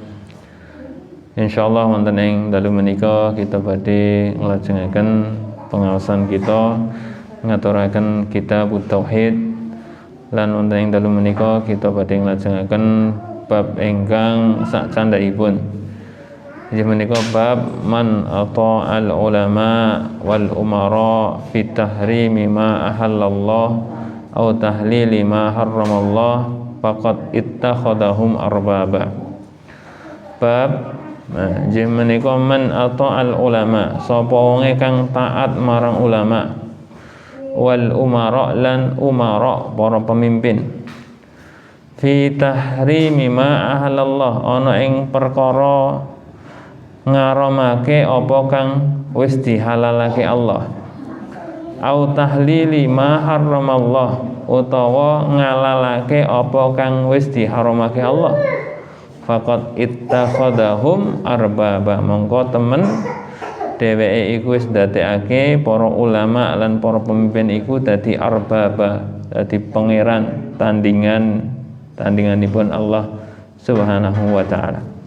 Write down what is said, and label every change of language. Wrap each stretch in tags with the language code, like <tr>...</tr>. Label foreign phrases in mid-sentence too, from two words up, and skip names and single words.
<jv>Insyaallah wonten ing dalu menika kita badhe nglajengaken pengaosan kita ngaturaken kitab tauhid. Lan wonten ing dalu menika kita badhe nglajengaken bab ingkang sak candhaipun. Inggih menika bab</jv> <ar>من أطاع العلماء والأمراء في تحريم ما أحل الله أو تحليل ما حرم الله فقد اتخذهم أربابا.</ar> <jv>Bab inggih menika</jv> <ar>من أطاع العلماء,</ar> <jv>sapa wonge kang taat marang ulama,</jv> <ar>والأمراء</ar> <jv>lan umara para pemimpin,</jv> <ar>في تحريم ما أحل الله</ar> <jv>ana ing perkara ngaramake apa kang wis dihalalake Allah,</jv> <ar>أو تحليل ما حرم الله</ar> <jv>utawa ngalalake apa kang wis diharamake Allah,</jv> <ar>فقد اتخذهم أربابا</ar> <jv>mongko temen dheweke iku wis ndadekake para ulama lan para pemimpin iku dadi arbaba, dadi pangeran tandinganipun Allah</jv> <ar>سبحانه وتعالى.</ar>